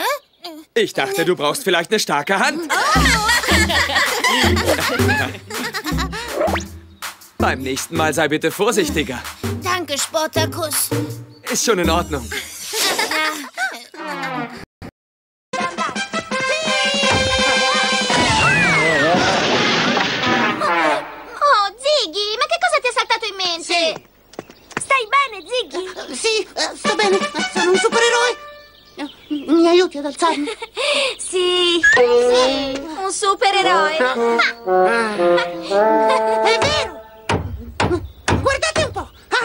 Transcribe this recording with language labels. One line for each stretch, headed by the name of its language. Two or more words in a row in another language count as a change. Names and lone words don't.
German: Ich dachte, du brauchst vielleicht eine starke Hand. Beim nächsten Mal sei bitte vorsichtiger. Danke, Sportacus. Ist schon in Ordnung.
Italian: Oh, Ziggy, ma che cosa ti è saltato in mente? Stai bene, Ziggy? Sì, sto bene. Sono un supereroe. Mi aiuti ad alzarmi? Sì, un supereroe. È vero! Guardate un po'!